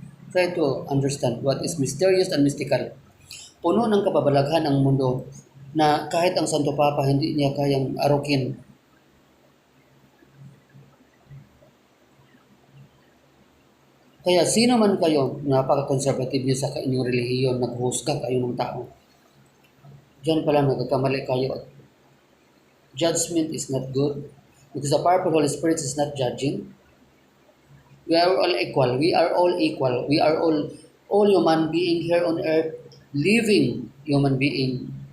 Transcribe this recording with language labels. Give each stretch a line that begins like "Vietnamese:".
English: Try to understand what is mysterious and mystical.
Filipino: Puno ng kababalaghan ang mundo na kahit ang Santo Papa hindi niya kayang arukin. Kaya sino man kayo, napaka-conservative niyo sa inyong relihiyon, naghusga kayo ng tao. Diyan pala nagkakamali kayo.
English: Judgment is not good because the powerful Holy Spirit is not judging. We are all equal. We are all equal. We are all human being here on earth, living human being.